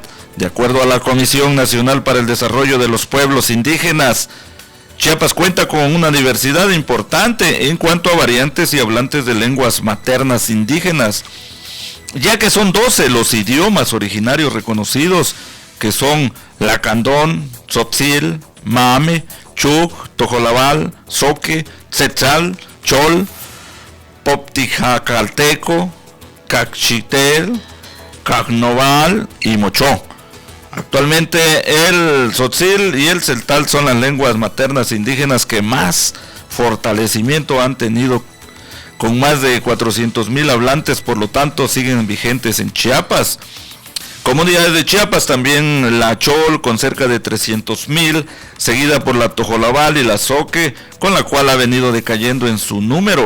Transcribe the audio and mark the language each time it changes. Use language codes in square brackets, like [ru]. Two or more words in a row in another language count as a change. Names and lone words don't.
[es] De acuerdo a la Comisión Nacional para el Desarrollo de los Pueblos Indígenas, Chiapas cuenta con una diversidad importante en cuanto a variantes y hablantes de lenguas maternas indígenas, ya que son 12 los idiomas originarios reconocidos, que son lacandón, tzotzil, mame, chuc, tojolabal, zoque, tzetzal, chol, poptijacalteco, cachitel, cagnoval y mochó. Actualmente el tzotzil y el celtal son las lenguas maternas indígenas que más fortalecimiento han tenido con más de 400,000 hablantes, por lo tanto siguen vigentes en Chiapas. Comunidades de Chiapas también la Chol con cerca de 300,000, seguida por la Tojolabal y la Zoque, con la cual ha venido decayendo en su número.